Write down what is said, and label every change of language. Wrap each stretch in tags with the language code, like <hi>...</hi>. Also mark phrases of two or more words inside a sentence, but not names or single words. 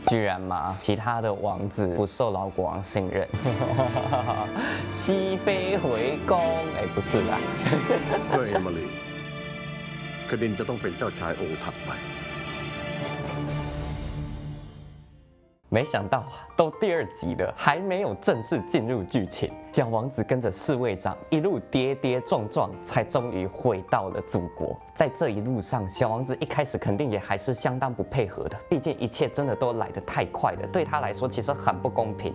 <zh>居然嘛，其他的王子不受老国王信任，熹妃回宫，哎，不是啦，</zh> <th>เพื่อเอมิลีคดินจะต้องเป็นเจ้าชายองค์ถัดไป</th> <zh>没想到啊，都第2集了，还没有正式进入剧情，小王子跟着侍卫长一路跌跌撞撞，才终于回到了祖国。在这一路上，小王子一开始肯定也还是相当不配合的，毕竟一切真的都来得太快了，对他来说其实很不公平。</zh>